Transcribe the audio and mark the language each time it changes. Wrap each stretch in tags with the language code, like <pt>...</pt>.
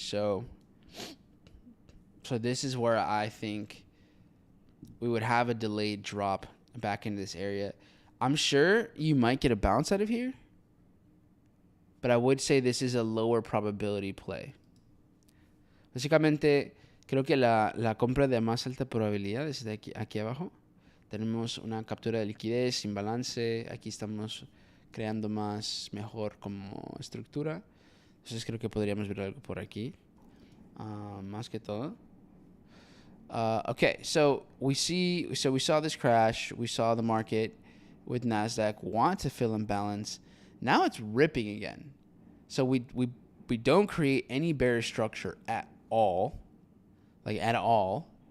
<en>So this is where I think we would have a delayed drop back into this area. I'm sure you might get a bounce out of here, but I would say this is a lower probability play.</en> <es>Básicamente, creo que la compra de más alta probabilidad es de aquí abajo. Tenemos una captura de liquidez sin balance. Aquí estamos creando mejor como estructura. Entonces creo que podríamos ver algo por aquí. Más que todo.</es> <en>Okay, so we saw this crash. We saw the market with Nasdaq want to fill in balance. Now it's ripping again. So we don't create any bearish structure at all. Like at all.</en>